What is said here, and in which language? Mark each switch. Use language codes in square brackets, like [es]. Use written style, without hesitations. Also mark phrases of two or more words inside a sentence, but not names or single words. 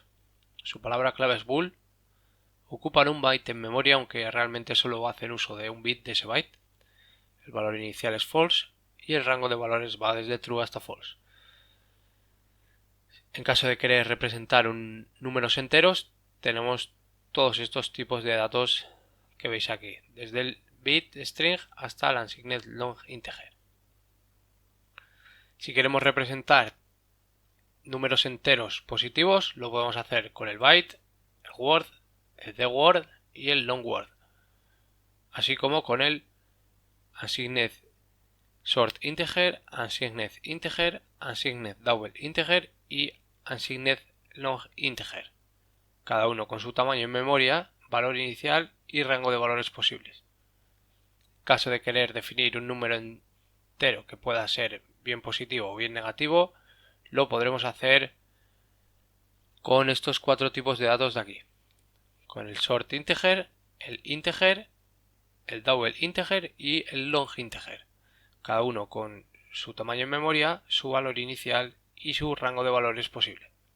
[es] Su palabra clave es bool, ocupan un byte en memoria aunque realmente solo hacen uso de un bit de ese byte. El valor inicial es false y el rango de valores va desde true hasta false. En caso de querer representar números enteros, tenemos todos estos tipos de datos que veis aquí, desde el [en] bit string [es] hasta el [en] unsigned long integer. [es] Si queremos representar números enteros positivos, lo podemos hacer con el byte, el word, el [en] the word [es] y el [en] long word, [es] así como con el [en] unsigned short integer, unsigned integer, unsigned double integer [es] y [en] unsigned long integer, [es] cada uno con su tamaño en memoria, valor inicial y rango de valores posibles. En caso de querer definir un número entero que pueda ser bien positivo o bien negativo, lo podremos hacer con estos cuatro tipos de datos de aquí, con el [en] short integer, [es] el [en] double integer [es] y el [en] long integer, [es] cada uno con su tamaño en memoria, su valor inicial y su rango de valores posible.